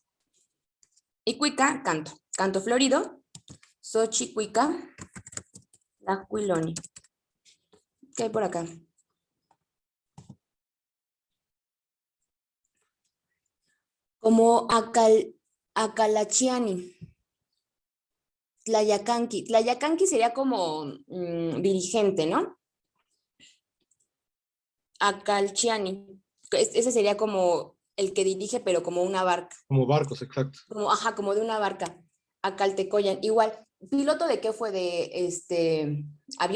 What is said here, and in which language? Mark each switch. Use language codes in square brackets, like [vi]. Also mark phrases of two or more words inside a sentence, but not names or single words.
[es] Y cuica, canto. Canto florido. Xochicuica, la Huiloni. ¿Qué hay por acá? Como Acalachiani. Tlayacanqui. Tlayacanqui sería como dirigente, ¿no? Acalchiani. Ese sería como el que dirige, pero como una barca. Como barcos, exacto. Como, ajá, como de una barca. Acaltecoyan. Igual, ¿piloto de qué fue? ¿De avión?